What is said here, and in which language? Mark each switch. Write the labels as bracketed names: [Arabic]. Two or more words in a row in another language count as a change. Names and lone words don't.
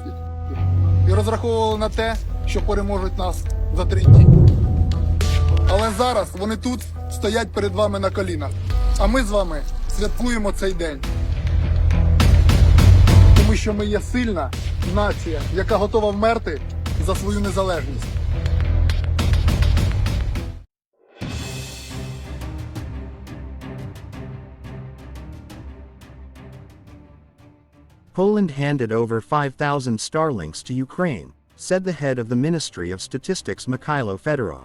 [Ukrainian] І розраховували на те, що переможуть нас за 3 дні. Але зараз вони тут стоять перед вами на колінах. А ми з вами святкуємо цей день. Тому що ми є сильна нація, яка готова вмерти за свою незалежність. [English] Poland handed over 5,000 Starlinks to Ukraine, said the head of the Ministry of Statistics Mikhailo Fedorov.